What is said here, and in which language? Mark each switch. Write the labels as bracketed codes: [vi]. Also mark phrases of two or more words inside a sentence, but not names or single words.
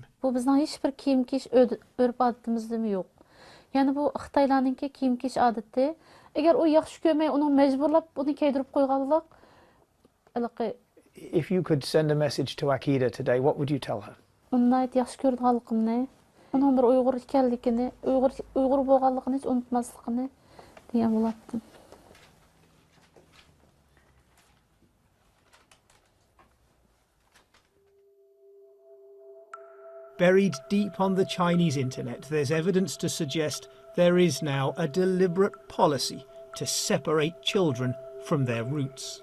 [uz] Bu bizning hech bir kiyim kiyish örp odatimizda yo'q. Yani bu Xitoylarninki kiyim kiyish odati. Agar u yaxshi ko'rmay uni majburlab uni kiydirib qo'yganlar. [en] If you could send a message to Akida today, what would you tell her? [uz] Uni yaxshi ko'rganligimni, uning bir Uyg'ur ekanligini, Uyg'ur bo'lganligini hech unutmasligini degan bo'lardim. [en] Buried deep on the Chinese internet, there's evidence to suggest there is now a deliberate policy to separate children from their roots.